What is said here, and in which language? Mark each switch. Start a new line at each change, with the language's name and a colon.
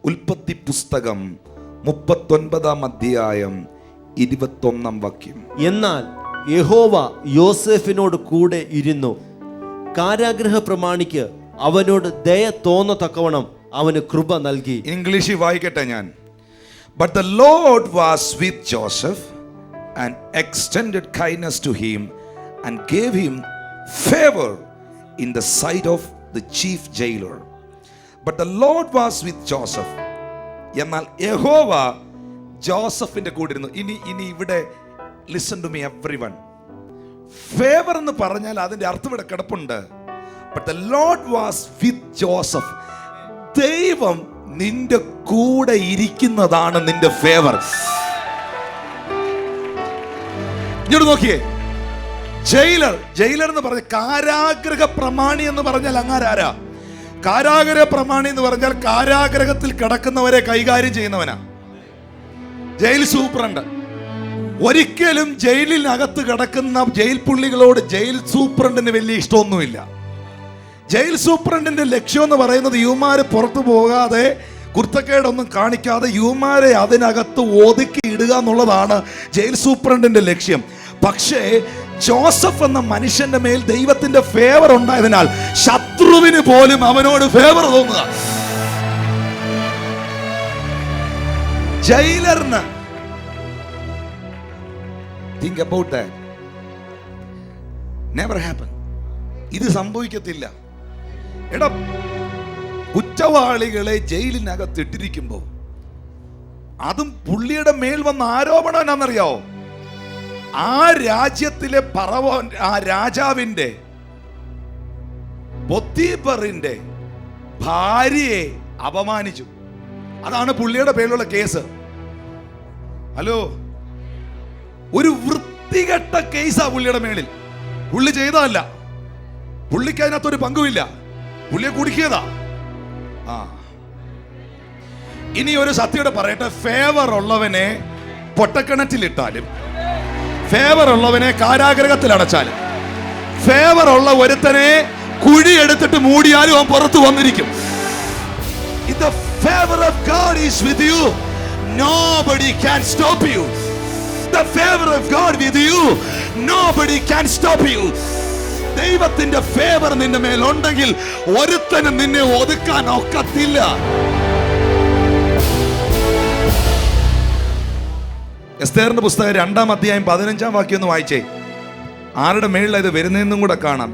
Malayalam: ഉൽപ്പത്തി പുസ്തകം 39 അധ്യായം 21 വാക്യം. എന്നാൽ യഹോവ യോസേഫിനോട് കൂടെ ഇരുന്നു, കാരാഗൃഹ പ്രമാണിക്ക് അവനോട് ദയ തോന്നത്തക്കവണ്ണം അവന് കൃപ നൽകി. ഇംഗ്ലീഷിൽ വായിക്കട്ടെ ഞാൻ.
English: But the Lord was with Joseph and extended kindness to him and gave him favor in the sight of the chief jailer. But the Lord was with Joseph.
Malayalam: എന്നാൽ യഹോവ ജോസഫിന്റെ കൂടെ ഇരുന്നു. ഇനി ഇവിടെ
English: listen to me everyone.
Malayalam: Favour എന്ന് പറഞ്ഞാൽ അതിന്റെ അർത്ഥം ഇവിടെ കിടപ്പുണ്ട്.
English: But the Lord was with Joseph.
Malayalam: ദൈവം നിന്റെ കൂടെ ഇരിക്കുന്നതാണ് നിന്റെ ഫേവർ. ഇങ്ങോട്ട് നോക്കിയേ. ജയിലർ എന്ന് പറഞ്ഞ കാരാഗ്രഹ പ്രമാണി എന്ന് പറഞ്ഞാൽ അങ്ങാരാ? കാരാഗ്രഹ പ്രമാണി എന്ന് പറഞ്ഞാൽ കാരാഗ്രഹത്തിൽ കിടക്കുന്നവരെ കൈകാര്യം ചെയ്യുന്നവനാ. Jail superintendent. ഒരിക്കലും ജയിലിനകത്ത് കിടക്കുന്ന ജയിൽ പുള്ളികളോട് ജയിൽ സൂപ്രണ്ടിന് വലിയ ഇഷ്ടമൊന്നുമില്ല. ജയിൽ സൂപ്രണ്ടിന്റെ ലക്ഷ്യം എന്ന് പറയുന്നത് യുവമാര് പുറത്തു പോകാതെ കുർത്തക്കേടൊന്നും കാണിക്കാതെ യുവമാരെ അതിനകത്ത് ഒതുക്കി ഇടുക എന്നുള്ളതാണ് ജയിൽ സൂപ്രണ്ടിന്റെ ലക്ഷ്യം. പക്ഷേ ജോസഫ് എന്ന മനുഷ്യന്റെ മേൽ ദൈവത്തിന്റെ ഫേവർ ഉണ്ടായതിനാൽ ശത്രുവിന് പോലും അവനോട് ഫേവർ തോന്നുക.
English: ജയിലറിന് think about that. Never happen.
Malayalam: ഇത് സംഭവിക്കത്തില്ല. എടാ, കുറ്റവാളികളെ ജയിലിനകത്ത് ഇട്ടിരിക്കുമ്പോൾ അതും പുള്ളിയുടെ മേൽ വന്ന ആരോപണം എന്നാണെന്നറിയാവോ? ആ രാജ്യത്തിലെ ആ രാജാവിന്റെ പൊത്തീഫറിന്റെ ഭാര്യയെ അപമാനിച്ചു. അതാണ് പുള്ളിയുടെ പേരിലുള്ള കേസ്. ഹലോ, ഒരു വൃത്തികെട്ട കേസാ പുള്ളിയുടെ മേളിൽ. പുള്ളി ചെയ്തതല്ല, പുള്ളിക്ക് അതിനകത്തൊരു പങ്കുമില്ല, പുള്ളിയെ കുടുക്കിയതാ. ഇനി ഒരു സത്യയുടെ പറയട്ടെ, ഫേവർ ഉള്ളവനെ പൊട്ടക്കിണറ്റിലിട്ടാലും ഫേവർ ഉള്ളവനെ കാരാഗ്രഹത്തിൽ അടച്ചാലും ഫേവർ ഉള്ള ഒരുത്തനെ കുഴി എടുത്തിട്ട് മൂടിയാലും അവൻ പുറത്തു വന്നിരിക്കും.
English: If the favor of God is with you, nobody can stop you. The favor of God with you, nobody can stop you.
Malayalam: ദൈവത്തിന്റെ ഫേവർ നിന്റെ മേൽ ഉണ്ടെങ്കിൽ ഒരുത്തനും നിന്നെ ഒതുക്കാൻ ഒക്കത്തില്ല. എസ്തേറിന്റെ പുസ്തകം 2-ാം അധ്യായം 15-ാം വാക്യം ഒന്ന് വായിച്ചേ. ആരുടെ മേളിലാണ് ഇത് വരുന്നതെന്നും കൂടെ കാണാം.